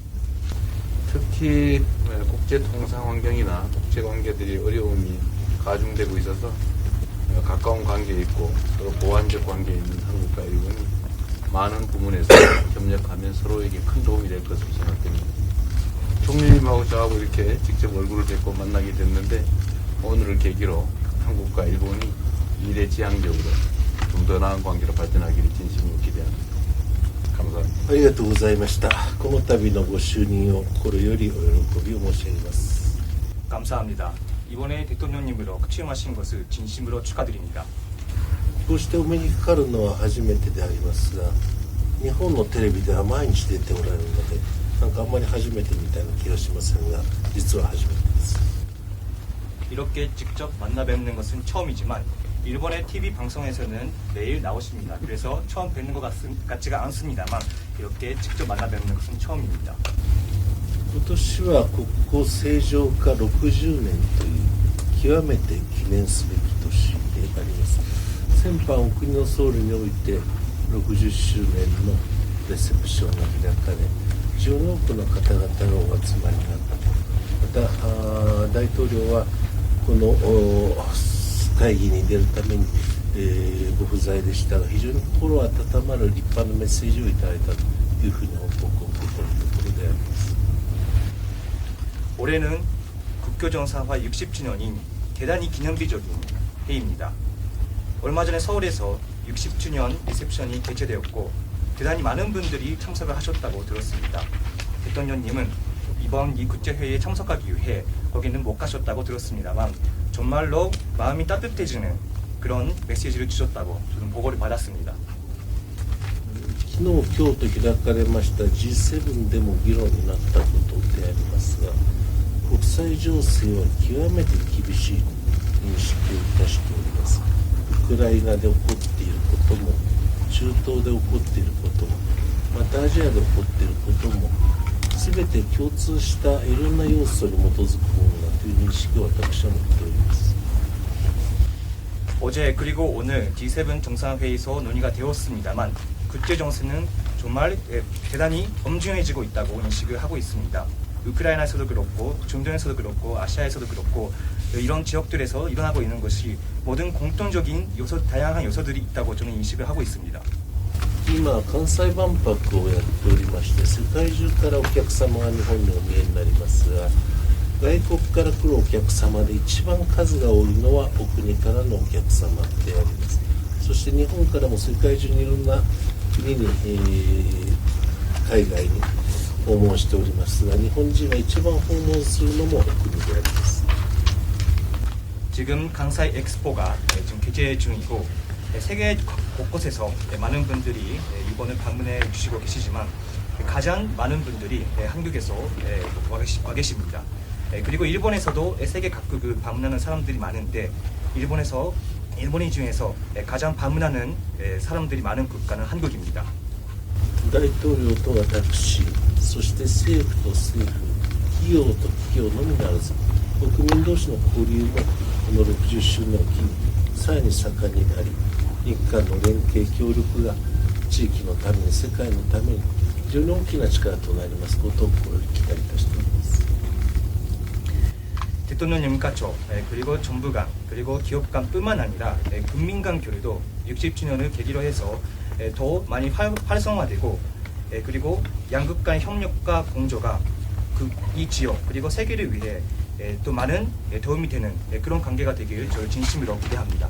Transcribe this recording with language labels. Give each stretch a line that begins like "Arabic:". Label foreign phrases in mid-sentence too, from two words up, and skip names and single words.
Korean: 특히 국제 통상 환경이나 국제 관계들이 어려움이 가중되고 있어서 가까운 관계에 있고 서로 보완적 관계에 있는 한국과 일본이 많은 부분에서 협력하면 서로에게 큰 도움이 될 것으로 생각됩니다. 총리님하고 저하고 이렇게 직접 얼굴을 뵙고 만나게 됐는데 오늘을 계기로 한국과 일본이 미래지향적으로 좀 더 나은 관계로 발전하기를 진심으로 기대합니다. 감사합니다.
Japanese: ありがとうございました。この度のご就任を心よりお喜びを申し上げます。
Korean: 감사합니다. 이번에 대통령님으로 취임하신 것을 진심으로 축하드립니다.
Japanese: こうしてお目にかかるのは初めてでありますが、日本のテレビでは毎日出ておられるので、なんかあんまり初めてみたいな気がしませんが、実は初めてです。
Korean: 이렇게 직접 만나 뵙는 것은 처음이지만 일본의 TV 방송에서는 매일 나오십니다. 그래서 처음 뵙는 것 같지가 않습니다만 이렇게 직접 만나 뵙는 것은 처음입니다.
Japanese: 今年は国交正常化60年という極めて記念すべき年であります。先般お国の総理において60周年のレセプションが開かれ、非常に多くの方々がお集まりになった。また大統領はこの会議に出るために、ご不在でしたが、非常に心温まる立派なメッセージをいただいたというふうに報告を受け取るところであります。
Korean: 올해는 국교정상화 60주년인 대단히 기념비적인 해입니다. 얼마 전에 서울에서 60주년 리셉션이 개최되었고 대단히 많은 분들이 참석을 하셨다고 들었습니다. 대통령님은 이번 이 국제회의에 참석하기 위해 거기는 못 가셨다고 들었습니다만 정말로 마음이 따뜻해지는 그런 메시지를 주셨다고 저는 보고를 받았습니다.
Japanese: 昨日、今日と開かれました G7 でも議論になったことでありますが、国際情勢は極めて厳しい認識をいたしております。ウクライナで起こっていることも、中東で起こっていることも、またアジアで起こっていることも、全て共通したいろんな要素に基づくものだという認識を私は持っております。
Korean: 어제 그리고 오늘 G7 정상회의에서 논의가 되었습니다만 국제 정세는 정말 대단히 엄중해지고 있다고 인식을 하고 있습니다. 우크라이나에서도 그렇고 중동에서도 그렇고 아시아에서도 그렇고 이런 지역들에서 일어나고 있는 것이 모든 공통적인 요소, 다양한 요소들이 있다고 저는 인식을 하고 있습니다.
Japanese: 今関西万博をやっておりまして、世界中からお客様が日本にお見えになりますが、外国から来るお客様で一番数が多いのはお国からのお客様であります。そして日本からも世界中にいろんな国に、海外に訪問しておりますが、日本人が一番訪問するのもお国であります。
Korean: 지금 강사이 엑스포가 지금 개최 중이고 세계 곳곳에서 많은 분들이 이번을 방문해 주시고 계시지만 가장 많은 분들이 한국에서 와 계십니다. 그리고 일본에서도 세계 각국을 방문하는 사람들이 많은데 일본인 중에서 가장 방문하는 사람들이 많은 국가는 한국입니다.
Japanese: 大統領と私、そして政府と政府、企業と企業のみならず、国民同士の交流もこの60周年を機にさらに盛んになり、日韓の連携協力が地域のために世界のために非常に大きな力となりますことを心より期待いたしております。
Korean: 대통령님과 저 그리고 정부 간 그리고 기업 간뿐만 아니라 국민 간 교류도 60주년을 계기로 해서 더 많이 활성화되고 그리고 양국 간 협력과 공조가 이 지역 그리고 세계를 위해 또 많은 도움이 되는 그런 관계가 되길 저를 진심으로 기대합니다.